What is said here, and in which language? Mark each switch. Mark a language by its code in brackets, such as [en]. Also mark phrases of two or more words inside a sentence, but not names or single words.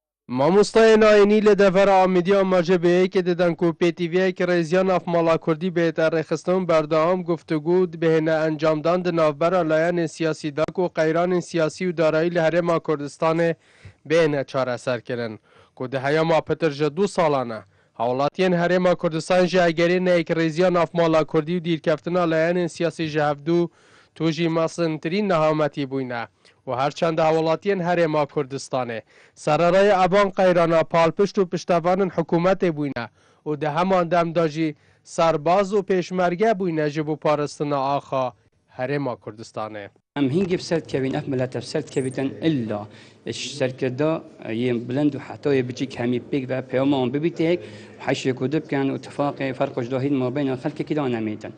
[ku] مامۆستای ناینی لە دەڤەرە ئامێدیە ماژەبەیەکێ دەدەن و پێتیڤەیەکی ڕێزیە نافماڵا کوردی بێتە ڕێخستن بەردەوام گفتوگو بهێنە ئەنجامدان di navbera layên siyasî da ku qeyranên siyasî û darayî li Herêma Kurdistanê bêhne çareserkirin ku di heyama pitir ji 2 salan e. Hewlatiyên Herêma Kurdistan ji egerê neyekirêziya nafmala Kurdî û dîrkeftina layên siyasî ji hevdû tu jî mezintirîn nehametî bûyne. و هرچند هەوڵاتیان هەرێما کوردستانê sereraya evan qeyrana palpişt û piştevanên hikûmetê bûyne û di heman dem da jî serbaz û pêşmerge bûyne ji bo parastina axa Herêma Kurdistanê. Em hingê bi ser dikevin, ev millet ev ser dikevitin illa serkirda yên bilind û hetayê biçîk hemî pêk ve peyama wan bibîte hek heşê ku dibkin û tifaqê ferqa ji dahîn mabeyna xelkekî de nemêtin.